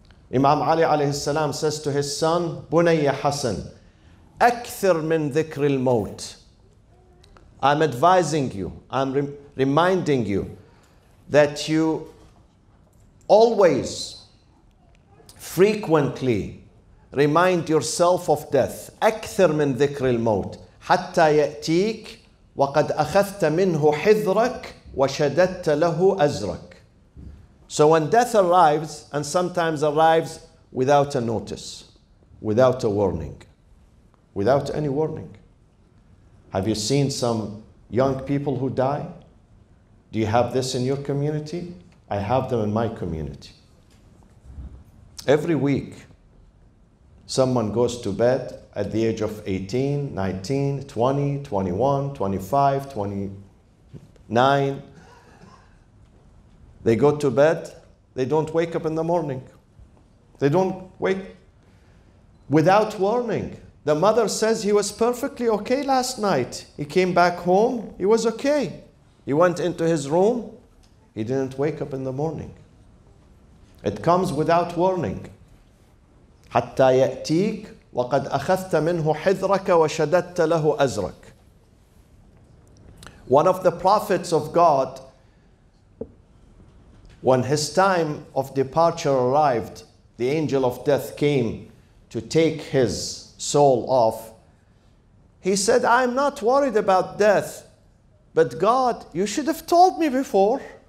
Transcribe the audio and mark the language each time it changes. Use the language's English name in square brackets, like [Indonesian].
[English] Imam Ali alayhi salam says to his son, Bunayya Hassan, [Arabic] أكثر من ذكر الموت. [English] I'm advising you, I'm reminding you that you always, frequently remind yourself of death. [Arabic] أكثر من ذكر الموت حتى يأتيك وقد أخذت منه حذرك وشددت له أزرك. [English] So when death arrives, and sometimes arrives without a notice, without a warning, without any warning. Have you seen some young people who die? Do you have this in your community? I have them in my community. Every week, someone goes to bed at the age of 18, 19, 20, 21, 25, 29. They go to bed, they don't wake up in the morning. They don't wake without warning. The mother says he was perfectly okay last night. He came back home, he was okay. He went into his room, he didn't wake up in the morning. It comes without warning. [Arabic] حتى يأتيك وقد أخذت منه حذرك وشددت له أزرك. [English] One of the prophets of God, when his time of departure arrived, the angel of death came to take his soul off. He said, I'm not worried about death, but God, you should have told me before.